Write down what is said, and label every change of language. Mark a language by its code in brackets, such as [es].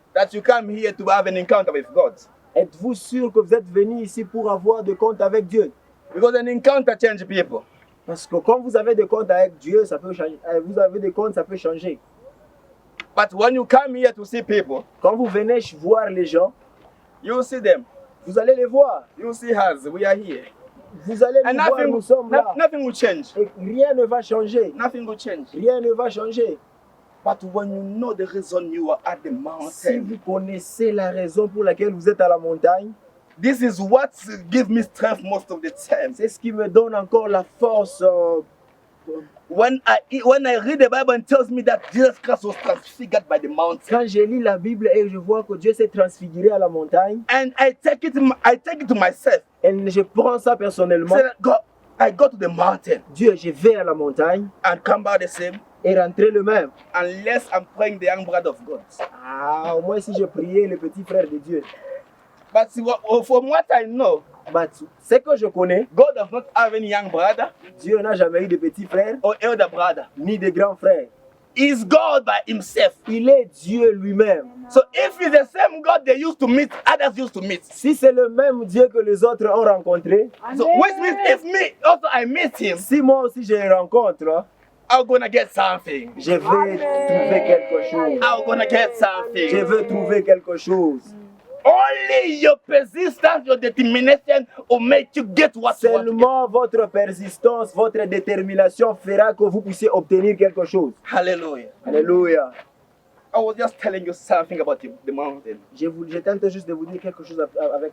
[en] that you come here to have an encounter with God? [fr] Êtes-vous sûr que vous êtes venu ici pour avoir des comptes avec Dieu? [en] Because an encounter changes people. [fr] Parce que quand vous avez des comptes avec Dieu, ça peut changer. Vous avez des comptes, ça peut changer. [en] But when you come here to see people, [fr] Quand vous venez voir les gens, [en] you see them. [fr] vous allez les voir. [en] You see us. We are here. [fr] Vous allez [en] And [fr] les voir, nous sommes là. [en] nothing will change. [fr] Et rien ne va changer. [en] Nothing will change. [fr] Rien ne va changer. [en] But when you know the reason you are at the [fr] Si [en] mountain, [fr] vous connaissez la raison pour laquelle vous êtes à la montagne, [en] this is what gives me strength most of the time. [fr] c'est ce qui me donne encore la force. [en] When I read the Bible and tells me that Jesus Christ was transfigured by the mountain, [fr] Quand je lis la Bible et je vois que Dieu s'est transfiguré à la montagne, [en] and I take it to myself. [fr] et je prends ça personnellement. [en] Say, God, I go to the mountain [fr] Dieu, je vais à la montagne [en] and come back the same, [fr] et rentrer le même. [en] unless I'm praying the young brother of God. [fr] Ah, au moins si je priais le petit frère de Dieu. [en] But from what I know, [fr] But ce que je connais, [en] God does not have any young brother [fr] Dieu n'a jamais eu de petit frère [en] or elder brother. [fr] ni de grand frère. [en] He's God by himself. [fr] Il est Dieu lui-même. [en] So if it's the same God they used to meet, others used to meet. [fr] Si c'est le même Dieu que les autres ont rencontré, [en] So which means if me also I meet him, [fr] si moi aussi je le rencontre, [en] I'm gonna get something. [fr] je vais trouver quelque chose. [en] I'm gonna get [fr] Je [en] something. [fr] veux trouver quelque chose. [en] Only your persistence, your determination will make you get what you want to get. [fr] Seulement votre persistance, votre détermination fera que vous puissiez obtenir quelque chose. [en] Hallelujah. [fr] Alléluia. [en] I was just telling you something about the mountain. [fr] Je tente juste de vous dire quelque chose avec